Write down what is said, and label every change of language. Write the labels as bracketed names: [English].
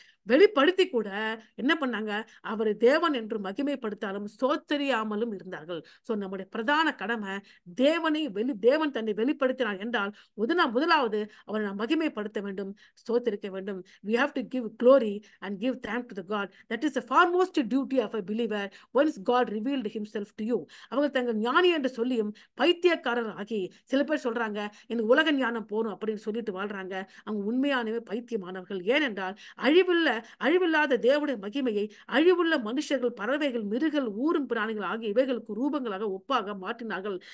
[Tamil] வெளிப்படுத்தி கூட என்ன பண்ணாங்க? அவர் தேவன் என்று மகிமைப்படுத்தாலும் சோத்தரியாமலும் இருந்தார்கள். சோ நம்முடைய பிரதான கடமை தேவன் தன்னை வெளிப்படுத்தினார் என்றால் முதலாவது அவரை நாம் மகிமைப்படுத்த வேண்டும், ஸ்தோத்திரிக்க வேண்டும். [English] We have to give glory and give thanks to the God. That is the formula foremost duty of a believer once God revealed himself to you. [Tamil] அவங்க தங்கள் ஞானி என்று சொல்லியும் பைத்தியக்காரர் ஆகி, சில பேர் சொல்றாங்க எனக்கு உலக ஞானம் போகணும் அப்படின்னு சொல்லிட்டு வாழ்றாங்க. அவங்க உண்மையானவே பைத்தியமானவர்கள். ஏனென்றால் அழிவில்லாத தேவனுடைய மகிமையை அழிவுள்ள மனுஷர்கள், பறவைகள், மிருகங்கள், ஊரும் பிராணிகள் ஆகிய இவைகளுக்கு ரூபங்களாக ஒப்பாக மாற்றினார்கள்.